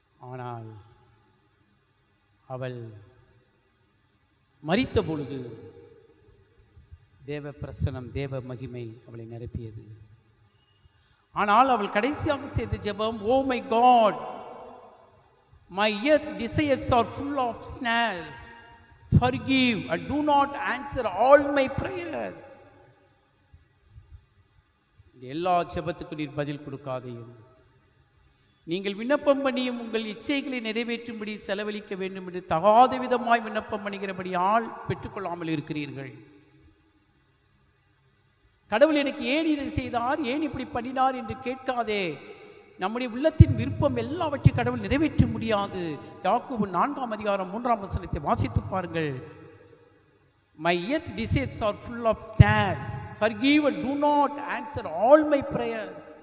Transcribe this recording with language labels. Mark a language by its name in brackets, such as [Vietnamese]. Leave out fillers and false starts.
[Tamil] ஆனால் அவள் மரித்த பொழுது தேவ பிரசனம், தேவ மகிமை அவளை நிரப்பியது. ஆனால் அவள் கடைசியாக செய்த ஜெபம், [English] Oh my God, my earth desires are full of snares, forgive and do not answer all my prayers. [Tamil] எல்லா ஜெபத்துக்கும் நீர் பதில் கொடுக்காதையும், நீங்கள் விண்ணப்பம் பண்ணியும் உங்கள் இச்சைகளை நிறைவேற்றும்படி செலவழிக்க வேண்டும் என்று தகாத விதமாய் விண்ணப்பம் பண்ணுகிறபடியால் பெற்றுக்கொள்ளாமல் இருக்கிறீர்கள். கடவுள் எனக்கு ஏன் இதை செய்தார், ஏன் இப்படி பண்ணினார் என்று கேட்காதே. நம்முடைய உள்ளத்தின் விருப்பம் எல்லாவற்றையும் கடவுள் நிறைவேற்ற முடியாது. யாக்கோபு 4ஆம் அதிகாரம் 3ஆம் வசனத்தை வாசித்து பாருங்கள். [English] My earth desires are full of snares. Forgive and do not answer all my prayers.